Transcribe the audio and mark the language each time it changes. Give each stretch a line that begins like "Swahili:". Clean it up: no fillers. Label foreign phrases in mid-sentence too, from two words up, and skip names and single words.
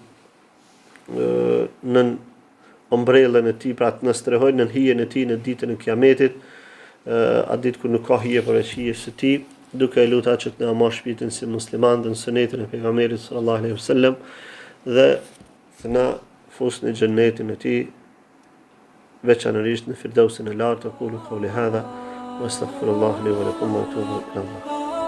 Albanian: në ombrellën e tij, pra të na strehoj në hijen e tij në ditën e Kiametit, atë ditë kur nuk ka hije përveç hijes së tij, duke lutur që të na marrë shpirtin si musliman në sunetin e pejgamberit
Arabic: صلى الله عليه وسلم
Albanian: dhe të na fusë në xhennetin e tij, veçanërisht në firdausin e lartë.
Arabic: أقول قولي هذا وأستغفر الله لي ولكم وأتوب إلى الله.